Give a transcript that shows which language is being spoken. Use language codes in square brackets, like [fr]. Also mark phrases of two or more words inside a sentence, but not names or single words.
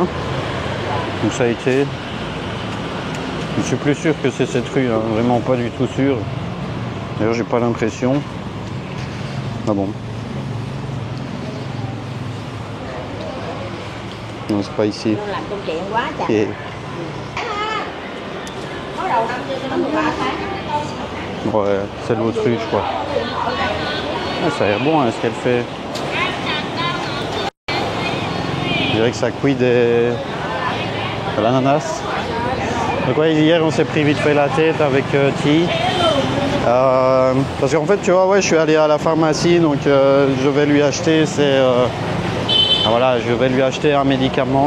[fr] Donc ça a été. Je suis plus sûr que c'est cette rue, hein, vraiment pas du tout sûr. D'ailleurs, j'ai pas l'impression. Ah bon. Non, c'est pas ici. [vi] Làm công chuyện quá trời. [fr] Et... [vi] Có đầu năm chưa cho nó 13 tháng. [fr] Ouais, c'est l'autre rue, je crois. Ah, ça a l'air bon hein, ce qu'elle fait. Je dirais que ça cuit de l'ananas. Donc ouais, hier on s'est pris vite fait la tête avec Ti. Parce qu'en fait, tu vois, ouais, je suis allé à la pharmacie, donc je vais lui acheter voilà, je vais lui acheter un médicament.